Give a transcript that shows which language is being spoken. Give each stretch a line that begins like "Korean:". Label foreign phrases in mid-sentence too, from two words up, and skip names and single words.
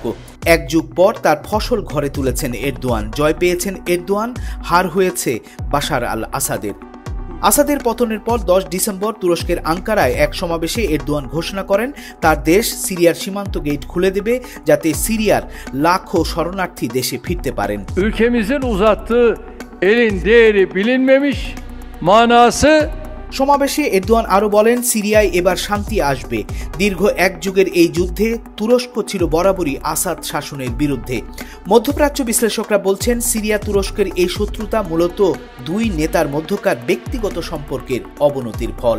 Bangla: এক যুগ পর তার ফসল ঘরে তুলেছেন এরদোয়ান। জয় পেয়েছেন এরদোয়ান, হার হয়েছে বাশার আল আসাদের। আসাদের পতনের পর 10 ডিসেম্বর তুরস্কের আঙ্কারায় এক সমাবেশে এরদোয়ান ঘোষণা করেন তার দেশ সিরিয়ার সীমান্ত গেট খুলে দেবে যাতে সিরিয়ার লাখো শরণার্থী দেশে ফিরতে পারেন।
Turkish: Ülkemizin uzattığı elin değeri bilinmemiş, manası।
Bangla: সমাবেশে এরদোয়ান আরও বলেন সিরিয়ায় এবার শান্তি আসবে। দীর্ঘ এক যুগের এই যুদ্ধে তুরস্ক ছিল বরাবরই আসাদ শাসনের বিরুদ্ধে। মধ্যপ্রাচ্য বিশ্লেষকরা বলছেন সিরিয়া তুরস্কের এই শত্রুতা মূলত দুই নেতার মধ্যকার ব্যক্তিগত সম্পর্কের অবনতির ফল।